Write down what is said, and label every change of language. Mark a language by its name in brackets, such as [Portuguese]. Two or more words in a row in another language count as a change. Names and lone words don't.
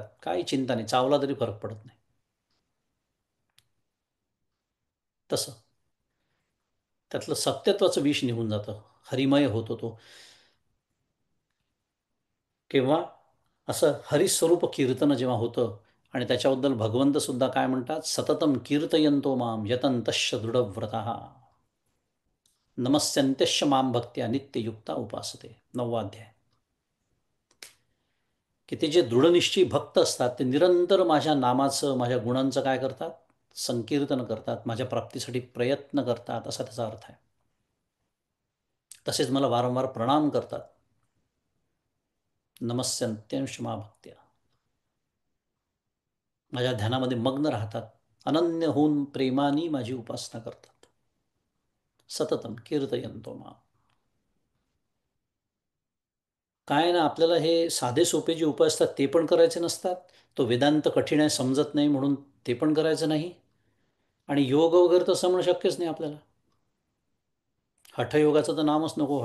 [Marathi] काही चिंता नाही, चावला तरी फरक पडत नाही. तसं त्यातलं सत्यत्वाचं विष निघून जातं, हरिमय होतो तो. केव्हा असं हरिस्वरूप कीर्तन जेव्हा होतं. आणि त्याच्याबद्दल भगवंत सुद्धा काय म्हणतात, [Sanskrit] सततम कीर्तयंतो माम यतंतश्च दृढव्रतः नमस्यंत्यश्च माम भक्त्या नित्ययुक्ता उपासते. [Marathi] 9वा अध्याय. [Sanskrit] की ते जे दृढनिश्चयी भक्त असतात ते निरंतर माझ्या नामाचं, माझ्या गुणांचं काय करतात, संकीर्तन करतात, माझ्या प्राप्तीसाठी प्रयत्न करतात, असा त्याचा अर्थ आहे. तसेच मला वारंवार प्रणाम करतात. नमस्यंत्यंश मा भक्त्या, [Marathi] माझ्या ध्यानामध्ये मग्न राहतात, अनन्य होऊन प्रेमाने माझी उपासना करतात. [Sanskrit] सततम कीर्तयंतो मा. [Marathi] काय ना, आपल्याला हे साधे सोपे जे उपाय असतात ते पण करायचे नसतात. तो वेदांत कठीण आहे, समजत नाही म्हणून ते पण करायचं नाही. आणि योग वगैरे तसं म्हणणं शक्यच नाही आपल्याला. हठयोगाचं तर नामच नको.